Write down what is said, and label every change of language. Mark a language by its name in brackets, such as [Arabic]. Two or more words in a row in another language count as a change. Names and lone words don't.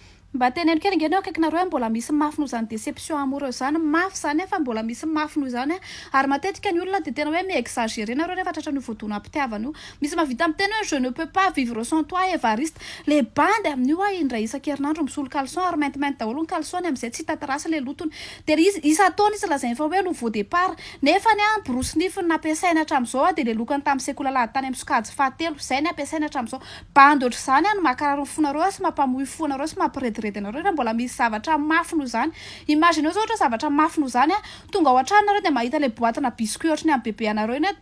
[Malagasy] Mba teneno kely nge anao akaiky nareo mbola misy mafy noho zany [French] déception amoureuse [Malagasy] zany mafy zany fa mbola misy mafy noho zany ary matetika ny olona de tena hoe mi-exagérer nareo rehefa tratra ny voadona ampitiavana io misy mahavita amin'ny tena hoe [French] je ne peux pas vivre sans toi [Malagasy] Evariste le bandy amin'io indray isan-kerinandro misolo caleçon ary maintimainty daholo ny caleçon amin'izay tsy hita trasy le lotony de izy isa-taona izy lazainy fa hoe [French] nouveau départ [Malagasy] nefa ny brosse nify nampiasaina hatramin'izao de le lokany tamin'ny sekola lahady tany amin'ny sokajy fahatelo zay ny ampiasaina hatramin'izao bandy ohatry zany ny makarary fonareo sy mampamohy fonareo sy mampirediredy anareo raha mbola misy zavatra mafy noho zany imagine zao ohatra zavatra mafy noho zany tonga ao an-tranonareo de mahita le boatina biscuit ohatrany amin'ny bebe anareo iny